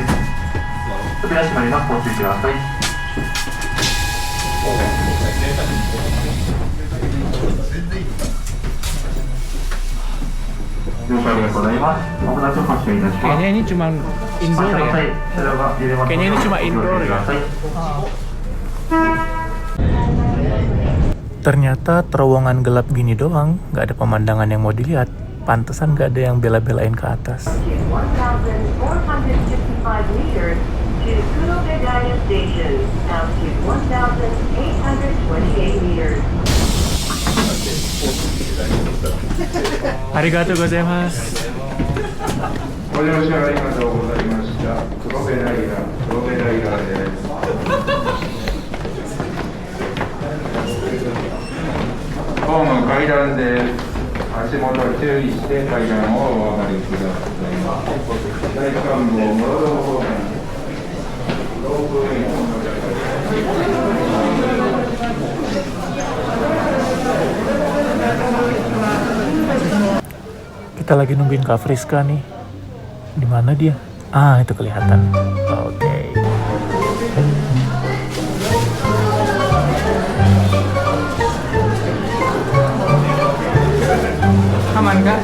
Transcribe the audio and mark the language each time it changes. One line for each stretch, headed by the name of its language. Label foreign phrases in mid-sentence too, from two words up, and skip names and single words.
Japanese: 扉閉まります。ご注意ください。了解でございます。まもなく発車いたします。
Indonesian: Kayaknya ini cuma indoor ya. Kayaknya ini cuma indoor ya. Ternyata terowongan gelap gini doang, nggak ada pemandangan yang mau dilihat. Pantesan nggak ada yang bela-belain ke atas.
English: 1,455 meters to Kurobegaya Station, altitude 1,828 meters.
Japanese: ありがとうございます. ご乗車ありがとうございました。黒部ライダーです。ホーム階段です。足元注意して階段をお上がりください。第3号室戸方面。ロープウェイの乗り換え。
Indonesian: Kita lagi nungguin Kak Friska nih. Di mana dia? Ah, itu kelihatan. Oke. Aman kak?